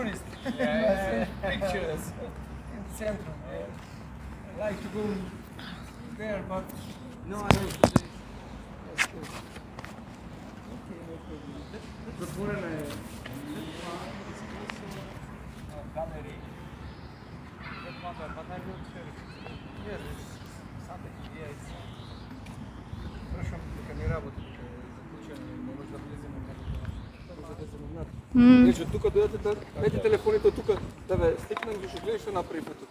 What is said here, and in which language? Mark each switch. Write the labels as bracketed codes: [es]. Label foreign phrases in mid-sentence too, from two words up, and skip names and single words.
[en] Pictures in the center. I like to go there, but no, I don't. That's good. Okay, no problem. [mk] Затворена е галерија. Прашам дека не работи, заклучено, не може да влеземе на Значи, тука дојдете, мете телефоните од тука, да ве стикнам, ќе гледаш што направивме тука.